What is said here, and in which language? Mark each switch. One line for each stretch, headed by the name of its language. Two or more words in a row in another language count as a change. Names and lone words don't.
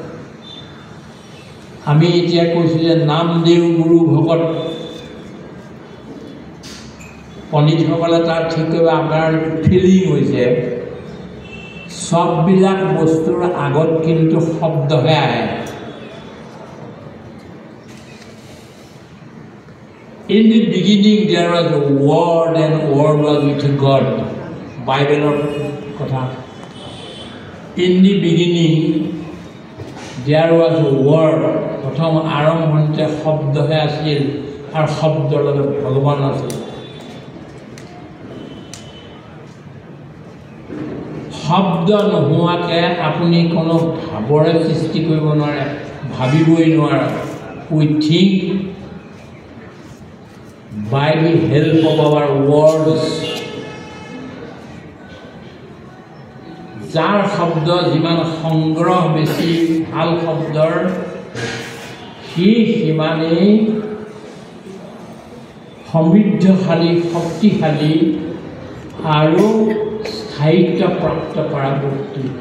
Assamese: আমি এতিয়া কৈছোঁ যে নাম, দেও, গুৰু, ভকত। পণ্ডিতসকলে তাত ঠিক কৰিব, আপোনাৰ ফিলিং হৈছে চববিলাক বস্তুৰ আগত কিন্তু শব্দহে আহে।
English: In the beginning there was a word and word was with God.
Assamese: Bible কথা.
English: In the beginning there was a word.
Assamese: প্ৰথম আৰম্ভণিতে শব্দহে আছিল আৰু শব্দৰ লগত ভগৱান আছিল। শব্দ নোহোৱাকৈ আপুনি কোনো ভাৱৰে সৃষ্টি কৰিব নোৱাৰে, ভাবিবই নোৱাৰে।
English: We think by the help of our words.
Assamese: যাৰ শব্দ যিমান সংগ্ৰহ বেছি ভাল শব্দৰ, সি সিমানেই সমৃদ্ধশালী, শক্তিশালী আৰু স্থায়িত্ব প্ৰাপ্ত কৰা বস্তু।